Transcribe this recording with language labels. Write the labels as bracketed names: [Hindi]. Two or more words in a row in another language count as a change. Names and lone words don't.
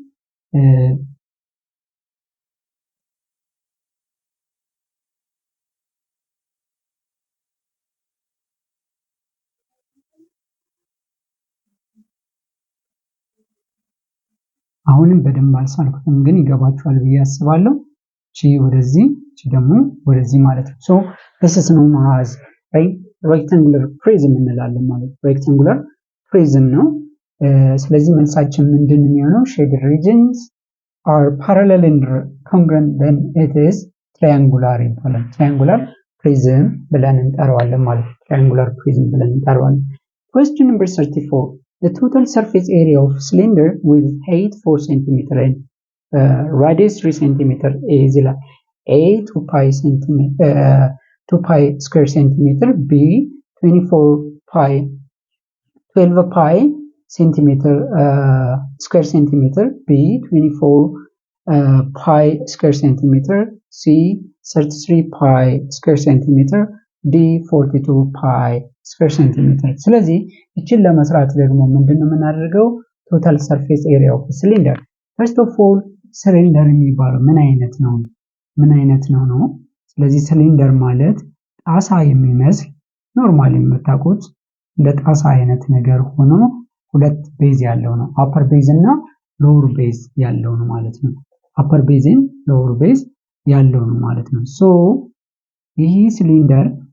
[Amharic] አሁንም በደንብ አልሳልኩትም ግን ይገባችኋል ብዬ አስባለሁ። እቺ ወደዚህ እቺ ደግሞ ወደዚህ ማለት ነው። ሶ [English] this is known as rectangular prism [Amharic] እንላለን ማለት ነው። [English] rectangular prism [Amharic] ነው። ስለዚህ መልሳችን ምንድነው የሚሆነው? [English] shaded regions are parallel and congruent then it is triangular ይባላል። triangular prism [Amharic] ብለን እንጠራዋለን ማለት ነው። [English] triangular prism [Amharic] ብለን እንጠራዋለን። [English] question number 34 the total surface area of cylinder with height 4 cm and radius 3 cm is ይላል። A 2 pi square centimeter B 12 pi centimeter square centimeter B 24 pi square centimeter C 33 pi square centimeter D 42 pi square centimeter [Amharic] ስለዚህ እቺን ለመስራት ደግሞ ምንድነው የምናደርገው? [English] total surface area of a cylinder first of all [Amharic] ሲሊንደር የሚባለው ምን አይነት ነው? ስለዚህ ሲሊንደር ማለት ጣሳ የሚመስል ኖርማሊ የምታውቁት እንደ ጣሳ አይነት ነገር ሆኖ ሁለት ቤዝ ያለው ነው። [English] upper base [Amharic] እና [English] lower base [Amharic] ያለው ነው ማለት ነው። [English] upper base [Amharic] እና [English] lower base [Amharic] ያለው ነው ማለት ነው። ሶ ይህ ሲሊንደር